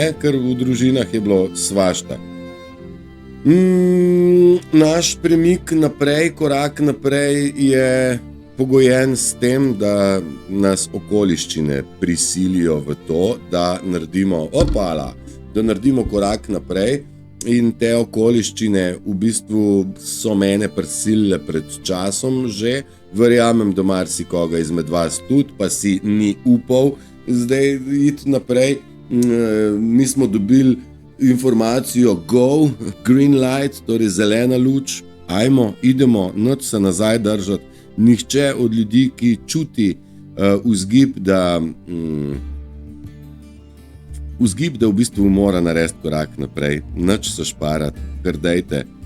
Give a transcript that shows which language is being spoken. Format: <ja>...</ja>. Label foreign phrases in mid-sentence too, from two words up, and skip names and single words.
<sl>Ker v družinah je bilo svašta. Naš premik naprej, korak naprej je pogojen s tem, da nas okoliščine prisilijo v to, da naredimo korak naprej in te okoliščine v bistvu so mene prisilile pred časom že, verjamem, da marsikoga izmed vas tudi, pa si ni upal zdaj iti naprej. Mi smo dobili informacijo</sl> <en>go, green light,</en> <sl>torej zelena luč,</sl> <hr>ajmo, idemo,</hr> <sl>nič se nazaj držati. Nihče od ljudi, ki čuti vzgib, da v bistvu mora narediti korak naprej, nič se šparati, kar dejte.</sl>